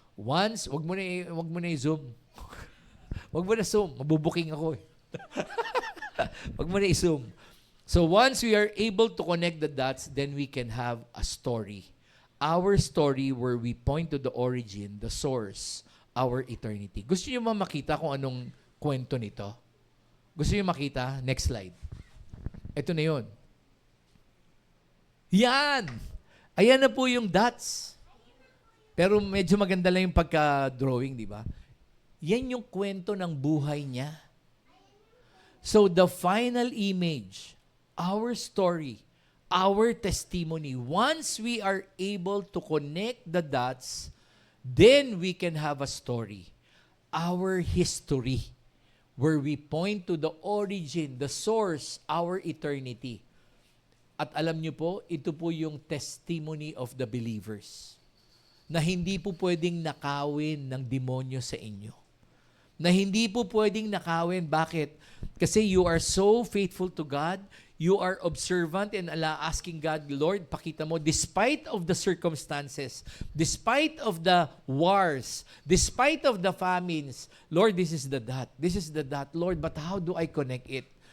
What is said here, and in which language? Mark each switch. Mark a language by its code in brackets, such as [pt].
[tl] Once, wag mo na i-zoom. Wag mo na zoom, mabubuking ako eh. Wag mo na i-zoom. [en] So once we are able to connect the dots, then we can have a story. Our story where we point to the origin, the source, our eternity. [tl] Gusto niyo makita kung anong kwento nito? Gusto niyo makita? Next slide. Ito na yun. Yan! Ayan na po yung dots. Pero medyo maganda lang yung pagka-drawing, di ba? Yan yung kwento ng buhay niya. [en] So the final image, our story, our testimony, once we are able to connect the dots, then we can have a story. Our history, where we point to the origin, the source, our eternity. [tl] At alam niyo po, ito po yung [en] testimony of the believers. [tl] Na hindi po pwedeng nakawin ng demonyo sa inyo. Na hindi po pwedeng nakawin. Bakit? [en] Kasi you are so faithful to God, you are observant and asking God, Lord, [tl] pakita mo, [en] despite of the circumstances, despite of the wars, despite of the famines, Lord, this is the dot, Lord, but how do I connect it?